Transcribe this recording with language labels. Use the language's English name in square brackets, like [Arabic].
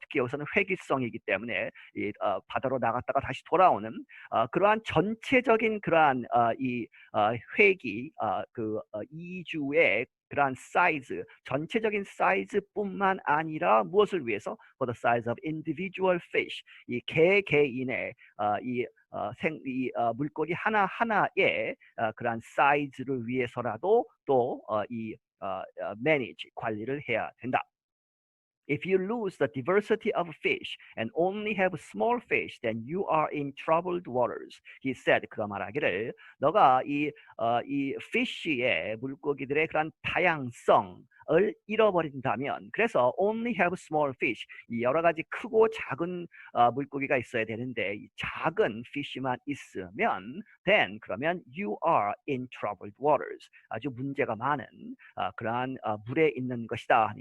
[Korean] 특히 여기서는 회귀성이기 때문에 바다로 나갔다가 다시 돌아오는 그러한 전체적인 그러한 이 회귀, 그 이주의 그러한 사이즈, 전체적인 사이즈뿐만 아니라 무엇을 위해서? [English] For the size of individual fish, [Korean] 이 개개인의 이 물고기 하나하나의 그러한 사이즈를 위해서라도 또 manage, 관리를 해야 된다. [English] If you lose the diversity of fish and only have small fish, then you are in troubled waters. He said. [Korean] 그가 말하기를 너가 이 fish의 물고기들의 그런 다양성을 잃어버린다면, 그래서 [English] only have small fish, [Korean] 이 여러 가지 크고 작은 물고기가 있어야 되는데 이 작은 fish만 있으면 [English] then [Korean] 그러면 [English] you are in troubled waters, [Korean] 아주 문제가 많은 그러한 물에 있는 것이다.